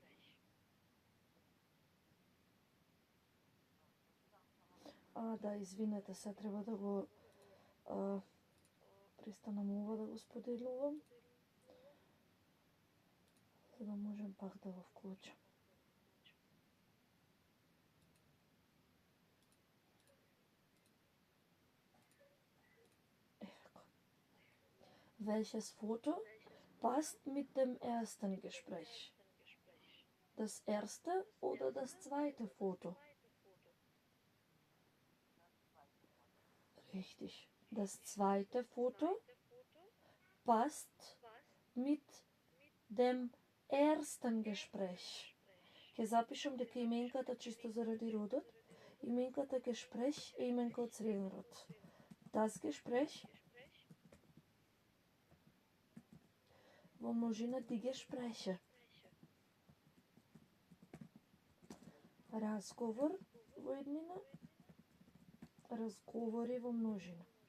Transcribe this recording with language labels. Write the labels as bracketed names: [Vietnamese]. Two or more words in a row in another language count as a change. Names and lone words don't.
[Macedonian] Да, извинете се, треба да го престанам ова да го споделувам, за да можем пак да го вклучам. [German] Welches Foto passt mit dem ersten Gespräch? Das erste oder das zweite Foto? Richtig. Das zweite Foto passt mit dem ersten Gespräch. [Macedonian] Ќе запишам дека именката чисто заради родот. Именката Gespräch е именка од среден род. [German] Das Gespräch [Macedonian] во множина [German] die Gespräche. [Macedonian] Разговор во еднина, разговори во множина.